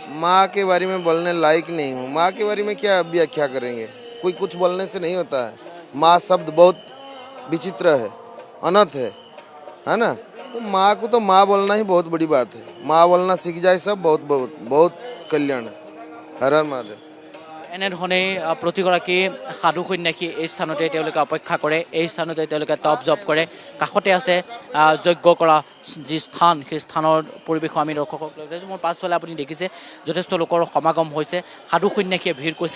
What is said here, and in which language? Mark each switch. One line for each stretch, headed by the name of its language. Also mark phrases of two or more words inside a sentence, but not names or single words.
Hindi: माँ के बारे में बोलने लायक नहीं हूँ। माँ के बारे में क्या व्याख्या करेंगे, कोई कुछ बोलने से नहीं होता है। माँ शब्द बहुत विचित्र है, अनंत है ना। तो माँ को तो माँ बोलना ही बहुत बड़ी बात है। माँ बोलना सीख जाए सब, बहुत बहुत बहुत कल्याण है। हर हर महादेव।
Assamese: এনেধৰণে প্ৰতিগৰাকী সাধু সন্যাসী এই স্থানতে তেওঁলোকে অপেক্ষা কৰে, এই স্থানতে তেওঁলোকে তপ জপ কৰে। কাষতে আছে যজ্ঞ কৰা যি স্থান, সেই স্থানৰ পৰিৱেশো আমি দৰ্শকক লৈ যাইছোঁ। মোৰ পাছফালে আপুনি দেখিছে যথেষ্ট লোকৰ সমাগম হৈছে, সাধু সন্যাসীয়ে ভিৰ কৰিছে।